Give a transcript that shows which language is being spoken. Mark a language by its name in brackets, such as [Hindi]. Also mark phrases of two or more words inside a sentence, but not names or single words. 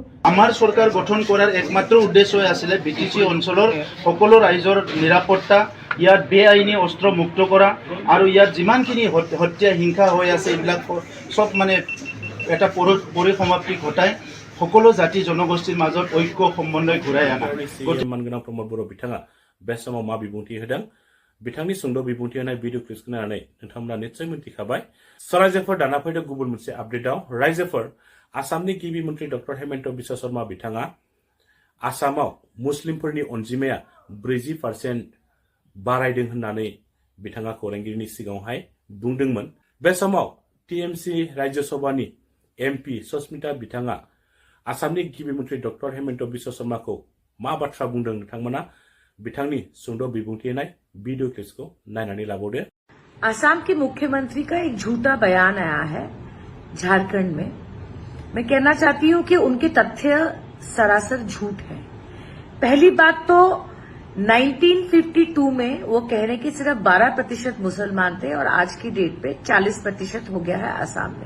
[Assamese] আমাৰ চৰকাৰ গঠন কৰাৰ একমাত্ৰ উদ্দেশ্য আছিলে BTC অঞ্চলৰ সকলো ৰাইজৰ নিৰাপত্তা, ইয়াত বেআইনী অস্ত্ৰ মুক্ত কৰা আৰু ইয়াত যিমানখিনি হত্যা হিংসা হৈ আছে এইবিলাক সব মানে এটা পৰিসমাপ্তি ঘটাই সকলো জাতি জনগোষ্ঠীৰ মাজত ঐক্য সমন্বয় ঘূৰাই আনা। [Bodo] मानगोनां प्रमद बर' बिथाङा बे समाव मा बिबुंथि होदों, बिथांनि सुंद' बिबुंथि होनाय भिडिअ क्लिपखौ नायनानै नोंथांमोना निश्चय मिन्थिखाबाय। रायजोफोर दाना फैदों गुबुन मोनसे आपडेटआव। रायजोफोर आसामनि गिबि मन्त्रि डक्टर हेमन्त बिश्व शर्मा बिथाङा आसामाव मुस्लिमफोरनि अनजिमाया 40% बारायदों होननानै बिथाङा खौरांगिरिनि सिगाङावहाय बुंदोंमोन। बे समाव TMC राज्य सभानि MP सस्मिता बिथाङा आसामनि गिबि मन्त्रि डक्टर हेमन्त बिश्व शर्माखौ मा बाथ्रा बुंदों नोंथांमोना बिथांनि सुंद' बिबुंथि होनाय वीडियो क्लिप्सखौ नायनानै लाबावदो। [Hindi] असम के मुख्यमंत्री का एक झूठा बयान आया है झारखंड में। मैं कहना चाहती हूं कि उनके तथ्य सरासर झूठ है। पहली बात तो 1952 में वो कह रहे कि सिर्फ 12% मुसलमान थे और आज की डेट पे 40% हो गया है असम में।